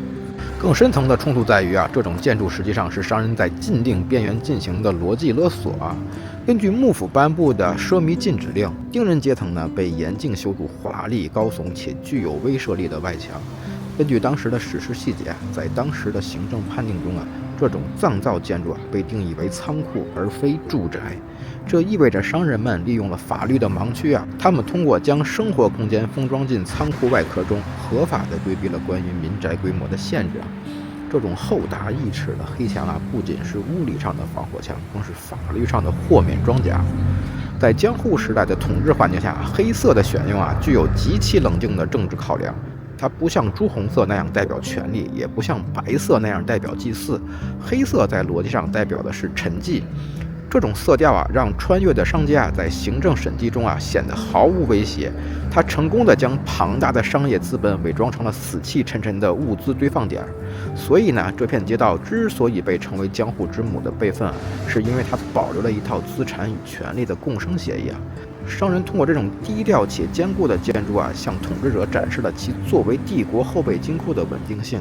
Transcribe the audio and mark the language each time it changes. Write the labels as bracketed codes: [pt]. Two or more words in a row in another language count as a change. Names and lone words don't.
[zh] 更深層的衝突在於這種建築實際上是商人在禁令邊緣進行的邏輯勒索根据幕府頒布的奢靡禁止令，丁人階層呢被严禁修筑华麗高聳且具有威慑力的外牆。根據當時的史實細節，在當時的行政判定中這種藏造建築被定義為倉庫而非住宅。這意味着商人們利用了法律的盲区他們通過将生活空間封装进倉庫外壳中，合法地規避了關於民宅規模的限制。這種厚達1尺的黑牆不僅是物理上的防火牆，更是法律上的豁免裝甲。在江戶時代的統治環境下，黑色的選用具有極其冷靜的政治考量。它不像朱紅色那樣代表權力，也不像白色那樣代表祭祀。黑色在邏輯上代表的是沉寂。這種色調讓穿越的商家在行政審計中顯得毫無威脅。他成功地将龐大的商業資本偽裝成了死氣沉沉的物資堆放點。所以呢，這片街道之所以被稱為江戶之母的辈分是因為它保留了一套資產與權力的共生協議商人通過這種低調且堅固的建築向統治者展示了其作為帝國后備金庫的穩定性。